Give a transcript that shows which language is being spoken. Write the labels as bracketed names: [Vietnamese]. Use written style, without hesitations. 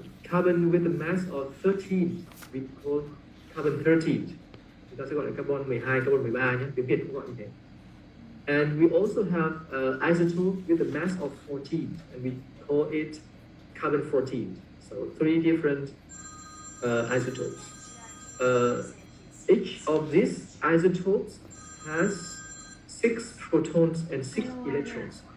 [English] Carbon with the mass of 13, we call carbon 13. [Vietnamese] Chúng ta sẽ gọi là carbon 12, carbon 13 nhé, tiếng Việt cũng gọi như thế. [English] And we also have isotope with a mass of 14, and we call it carbon 14. So 3 different isotopes. Each of these isotopes has 6 protons and 6 electrons.